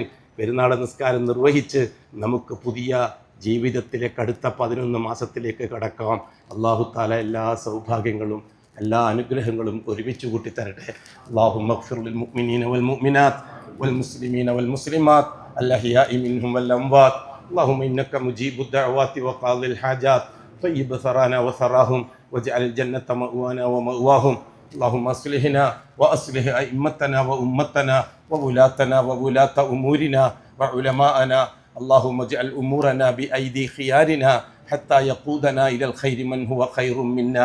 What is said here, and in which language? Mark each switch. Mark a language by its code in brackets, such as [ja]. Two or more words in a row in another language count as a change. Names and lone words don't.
[ml] പെരുന്നാൾ നിസ്കാരം നിർവഹിച്ച് നമുക്ക് പുതിയ ജീവിതത്തിലേക്ക്, അടുത്ത 11 മാസത്തിലേക്ക് കടക്കാം. [ar] الله تعالى [ml] എല്ലാ സൗഭാഗ്യങ്ങളും എല്ലാ അനുഗ്രഹങ്ങളും ഒരുമിച്ച് കൂട്ടി തരട്ടെ. [ar] اللهم اغفر للمؤمنين والمؤمنات والمسلمين والمسلمات الأحياء منهم والأموات. اللهم إنك مجيب الدعوات وقاضي الحاجات. طيب ثرانا وثراهم واجعل الجنة مأوانا ومأواهم اللهم أصلحنا وأصلح أئمتنا وأمتنا وولاتنا وولاة أمورنا وعلماءنا. اللهم اجعل أمورنا بأيدي خيارنا حتى يقودنا إلى الخير من هو خير منا.